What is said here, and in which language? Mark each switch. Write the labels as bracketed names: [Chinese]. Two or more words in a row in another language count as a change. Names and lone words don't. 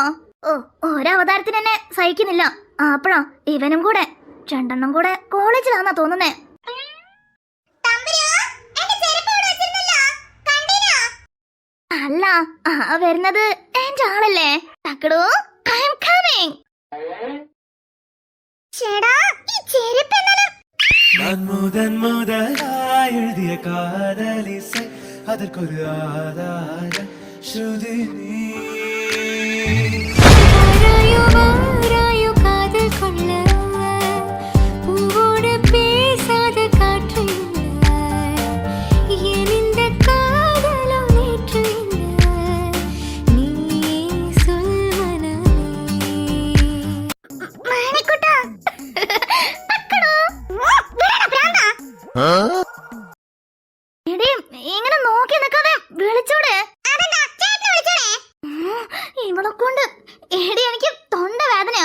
[Malayalam] ഓ, ഒരവതാരത്തിന് തന്നെ സഹിക്കുന്നില്ല. അപ്പഴാ ഇവനും കൂടെ രണ്ടെണ്ണം കൂടെ കോളേജിലാന്നാ തോന്നുന്നേ. അല്ല, ആ വരുന്നത് എന്റെ ആളല്ലേ? തക്കടോ, [English] I am coming. [Malayalam] ചേടാ, ഈ ചെരുപ്പ് എന്നാലും [Tamil] நான் முதலாய் எழுதிய காதலிசை அதற்கொரு ஆதார ஸ்ருதி நீ ஆராயோ ஆராயோ காதல் கொள்ள பூவோடு பேசாத காற்று என் இந்த காதலோ நேற்று நீ சொல் மனமே. [Malayalam] മാണിക്കുട്ടാ. തക്കടോ. വിടടാ ഭ്രാന്താ. എടീ, ഇങ്ങനെ നോക്കി നിൽക്കാതെ വിളിച്ചൂടെ? അതെന്താ ചേട്ടനെ വിളിച്ചോടെ? ഇവളെ കൊണ്ട് എടി എനിക്ക് തൊണ്ട വേദനയാ.